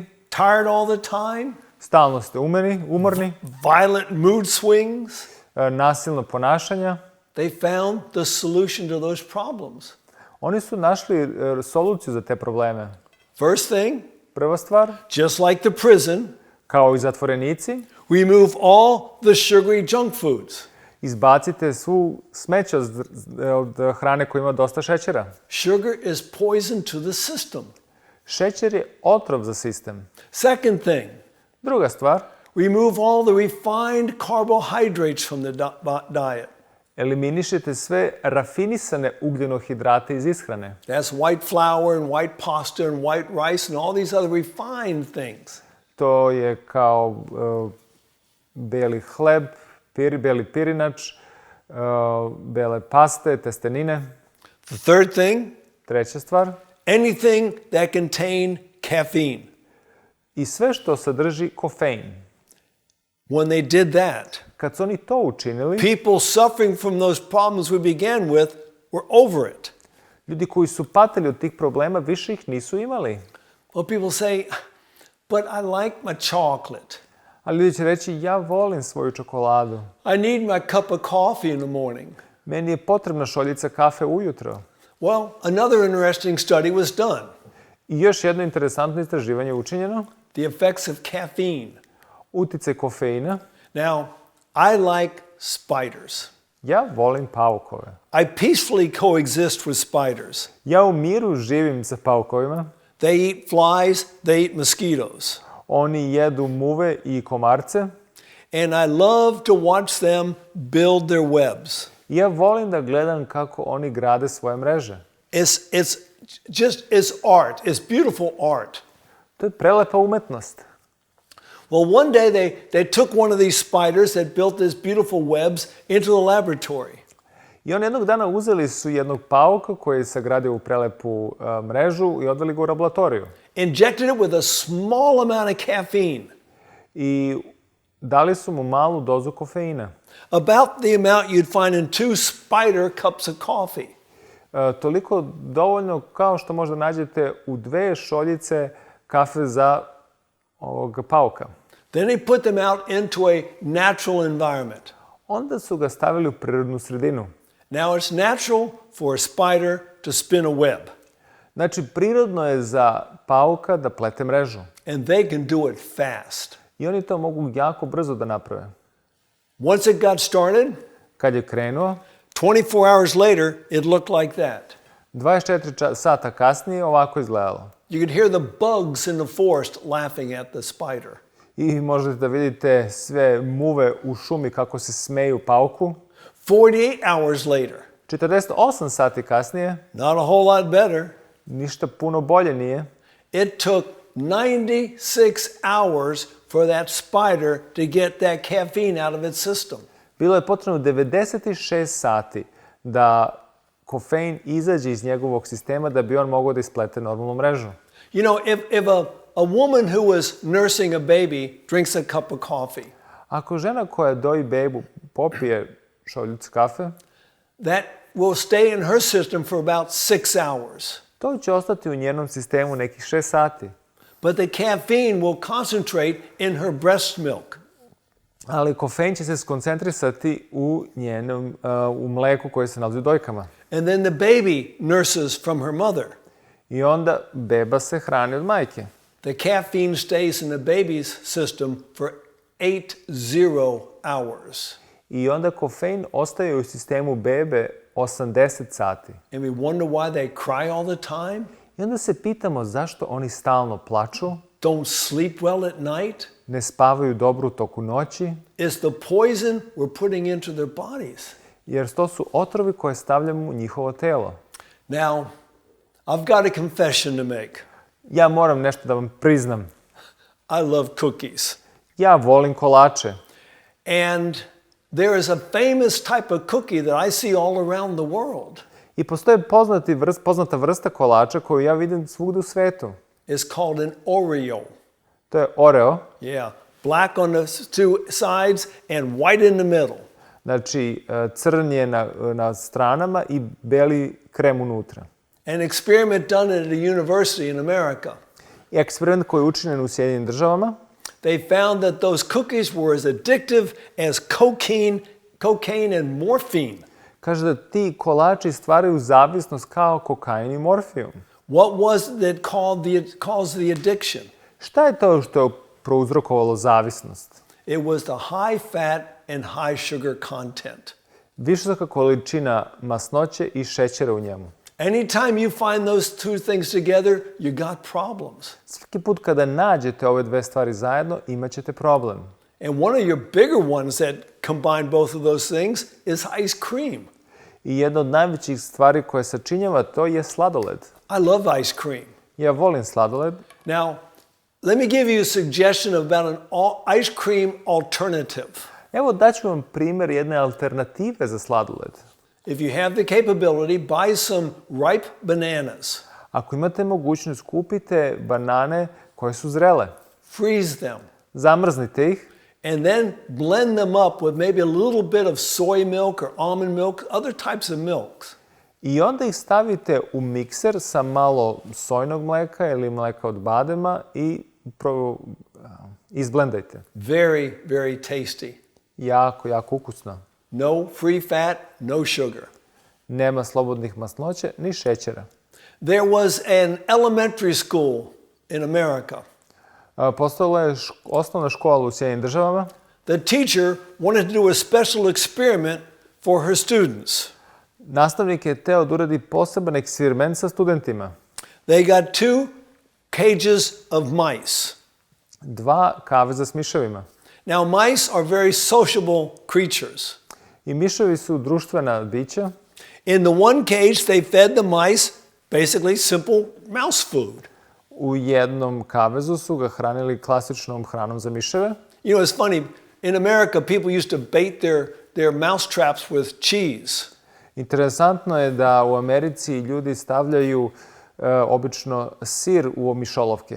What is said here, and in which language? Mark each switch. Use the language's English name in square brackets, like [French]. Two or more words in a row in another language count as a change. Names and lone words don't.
[English] tired all the time, [Serbian] stalno ste umorni, [English] violent mood swings. [Serbian] nasilno ponašanja. [English] They found the solution to those problems. [Serbian] Oni su našli soluciju za te probleme. [English] First thing, [Serbian] Prva stvar, [English] just like the prison, [Serbian] kao i zatvorenici, [English] remove all the sugary junk foods. [Serbian] izbacite svu smeće od hrane koja ima dosta šećera. [English] Sugar is poison to the system. [Serbian] Šećer je otrov za sistem. [English] Second thing, [Serbian] Druga stvar, [English] remove all the refined carbohydrates from the diet. [Serbian] eliminišite sve rafinisane ugljenohidrate iz ishrane. [English] That's white flour and white pasta and white rice and all these other refined things. [Serbian] To je kao beli hleb, beli pirinač, bele paste, testenine. [English] The third thing, [Serbian] Treća stvar, [English] anything that contain caffeine. [Serbian] i sve što sadrži kofein. [English] When they did that, [Serbian] Kad su oni to učinili, [English] people suffering from those problems we began with were over it. [Serbian] ljudi koji su patili od tih problema više ih nisu imali. [English] Well, people say, but I like my chocolate. [Serbian] Ali ljudi će reći, ja volim svoju čokoladu. [English] I need my cup of coffee in the morning. [Serbian] Meni je potrebna šoljica kafe ujutro. [English] Well, another interesting study was done. [Serbian] I još jedno interesantno istraživanje je učinjeno. [English] The effects of caffeine. [Serbian] Uticaj kofeina. [English] Now, I like spiders. [Serbian] Ja volim paukove. [English] I peacefully coexist with spiders. [Serbian] Ja u miru živim sa paukovima. [English] They eat flies, they eat mosquitoes. [Serbian] Oni jedu muve i komarce. [English] And I love to watch them build their webs. [Serbian] I ja volim da gledam kako oni grade svoje mreže. [English] It's art. It's beautiful art. [Serbian] To je prelepa umetnost. [English] Well, one day they took one of these spiders that built these beautiful webs into the laboratory. [Serbian] I oni jednog dana uzeli su jednog pauka koji je sagradio u prelepu mrežu i odveli ga u laboratoriju. [English] Injected it with a small amount of caffeine. [Serbian] I dali su mu malu dozu kofeina. [English] About the amount you'd find in 2 spider cups of coffee. [Serbian] Toliko dovoljno kao što možda nađete u 2 šoljice kafe za ovog pauka. [English] Then they put them out into a natural environment. [Serbian] Onda su ga stavili u prirodnu sredinu. [English] Now it's natural for a spider to spin a web. [Serbian] Znači, prirodno je za pauka da plete mrežu. [English] And they can do it fast. [Serbian] I oni to mogu jako brzo da naprave. [English] Once it got started, [Serbian] Kad je krenuo, [English] 24 hours later, it looked like that. [Serbian] 24 sata kasnije ovako izgledalo. [English] You could hear the bugs in the forest laughing at the spider. [Serbian] I možete da vidite sve muve u šumi kako se smeju pauku. [English] 48 hours later, [Serbian] 48 sati kasnije, [English] not a whole lot better, [Serbian] ništa puno bolje nije. [English] it took 96 hours for that spider to get that caffeine out of its system. [Serbian] Bilo je potrebno 96 sati da kofein izađe iz njegovog sistema da bi on mogao da isplete normalnu mrežu. [English] You know, if a woman who was nursing a baby drinks a cup of coffee, [Serbian] Ako žena koja doji bebu popije šoljicu kafe, [English] that will stay in her system for about 6 hours. [Serbian] to će ostati u njenom sistemu nekih 6 sati. [English] But the caffeine will concentrate in her breast milk. [Serbian] Ali kofein će se skoncentrisati u njenom u mleku koje se nalazi u dojkama. [English] And then the baby nurses from her mother. [Serbian] I onda beba se hrani od majke. [English] The caffeine stays in the baby's system for 80 hours. [Serbian] I onda kofein ostaje u sistemu bebe 80 sati. [English] And we wonder why they cry all the time, [Serbian] I onda se pitamo zašto oni stalno plaču, [English] don't sleep well at night. [Serbian] ne spavaju dobro u toku noći, [English] It's the poison we're putting into their bodies. [Serbian] jer to su otrovi koje stavljamo u njihovo telo. [English] Now, I've got a confession to make. [Serbian] Ja moram nešto da vam priznam. [English] I love cookies. [Serbian] Ja volim kolače. [English] And there is a famous type of cookie that I see all around the world. [Serbian] I postoje poznata vrsta kolača koju ja vidim svugde u svetu. [English] It's called an Oreo. [Serbian] To je Oreo. [English] Yeah, black on the 2 sides and white in the middle. [Serbian] Znači, crn je na stranama i beli krem unutra. [English] An experiment done at a university in America. [Serbian] I eksperiment koji je učinjen u Sjedinjenim državama, [English] They found that those cookies were as addictive as cocaine and morphine. [Serbian] kaže da ti kolači stvaraju zavisnost kao kokain i morfijum. [English] What was it that caused the addiction? [Serbian] Šta je to što je prouzrokovalo zavisnost? [English] It was the high fat and high sugar content. [Serbian] Visoka količina masnoće i šećera u njemu. [English] Anytime you find those 2 things together, you got problems. [Serbian] Svaki put kada nađete ove 2 stvari zajedno, imat ćete problem. [English] And one of your bigger ones that combine both of those things is ice cream. [Serbian] I jedna od najvećih stvari koje sačinjava to je sladoled. [English] I love ice cream. [Serbian] Ja volim sladoled. [English] Now, let me give you a suggestion about an ice cream alternative. [Serbian] Evo daću vam primjer jedne alternative za sladoled. [English] If you have the capability, buy some ripe bananas. [Serbian] Ako imate mogućnost, kupite banane koje su zrele. [English] Freeze them. [Serbian] Zamrznite ih. [English] And then blend them up with maybe a little bit of soy milk or almond milk, other types of milks. [Serbian] I onda ih stavite u mikser sa malo sojnog mleka ili mleka od badema i izblendajte. [English] Very, very tasty. [Serbian] Jako, jako ukusno. [English] No free fat, no sugar. [Serbian] Nema slobodnih masnoća ni šećera. [English] There was an elementary school in America. [Serbian] Postojala je osnovna škola u Sjedinjenim Državama. [English] The teacher wanted to do a special experiment for her students. [Serbian] Nastavnik je teo da uradi poseban eksperiment sa studentima. [English] They got 2 cages of mice. [Serbian] 2 kaveza s miševima. [English] Now, mice are very sociable creatures. [Serbian] I miševi su društvena bića. [English] In the one cage, they fed the mice basically simple mouse food. [Serbian] U jednom kavezu su ga hranili klasičnom hranom za miševe. [English] You know, it's funny, in America, people used to bait their mouse traps with cheese. [Serbian] Interesantno je da u Americi ljudi stavljaju obično sir u mišolovke.